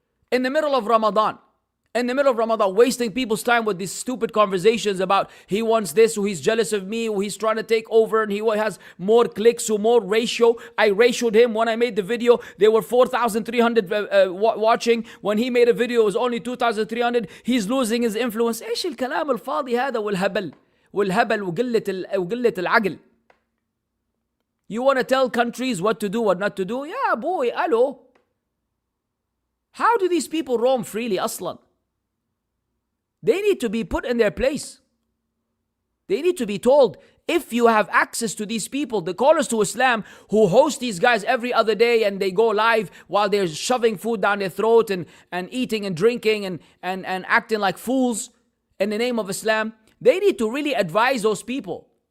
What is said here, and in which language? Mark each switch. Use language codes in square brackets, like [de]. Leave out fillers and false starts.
[en] In the middle of Ramadan. Wasting people's time with these stupid conversations about he wants this, or he's jealous of me, or he's trying to take over, and he has more clicks or more ratio. I ratioed him when I made the video. There were 4,300 watching. When he made a video, it was only 2,300. He's losing his influence. [ar] ايش الكلام الفاضي هذا والهبل وقلة العقل. [en] You want to tell countries what to do, what not to do? Yeah, boy, hello. How do these people roam freely [ar] أصلا? [en] They need to be put in their place. They need to be told, if you have access to these people, the callers to Islam who host these guys every other day and they go live while they're shoving food down their throat and eating and drinking and acting like fools in the name of Islam, they need to really advise those people.